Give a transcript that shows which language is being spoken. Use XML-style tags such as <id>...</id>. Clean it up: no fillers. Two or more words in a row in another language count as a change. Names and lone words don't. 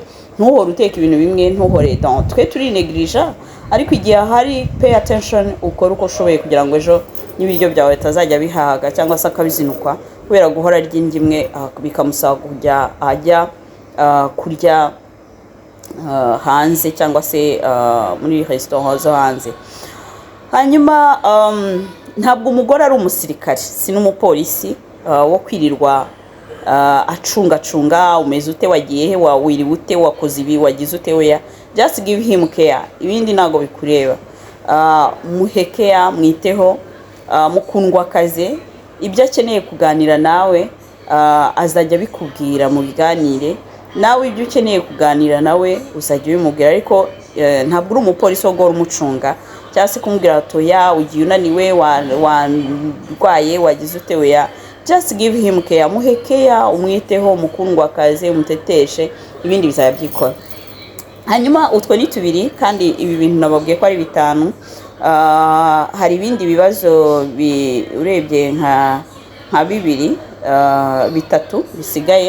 <rw>Ntuhore uteka ibintu bimwe, ntuhore dans twe turi neglige, ariko igihe hari</rw> <en>pay attention,</en> <rw>ukora uko ushoboye kugira ngo ejo n'ibiryo byawe tazajya bihaga cyangwa se akabizinukwa kubera guhora arya indyo imwe, bikamusaba kujya ajya kurya hanze cyangwa se muri restaurant zo hanze. Hanyuma ntabwo umugore ari umusirikare, si n'umupolisi wo kwirirwa acungacunga umeze ute, wagiye he, wawiriwe ute, wakoze ibi, wagize ute. Oya,</rw> <en>just give him care,</en> <rw>ibindi ntago bikureba. Muhe care, mwiteho, mukundwa akaze. Ibyo akeneye kuganira nawe azajya bikubwira mu biganire, nawe ibyo ukeneye kuganira nawe uzajya ubimubwira. Ariko ntabwo uri umupolisi wo guhora umucunga cyangwa se kumubwira ati ya ugiye unaniwe, warwaye, wagize ute. Oya,</rw> <en>just give him care,</en> <rw>muhe care, umwiteho, mukundwa akaze, umuteteshe, ibindi bizajya byikora. Hanyuma utwo ni tubiri, kandi ibi bintu nababwiye ko ari bitanu. Hari ibindi bibazo urebye nka bibiri bitatu bisigaye.</rw>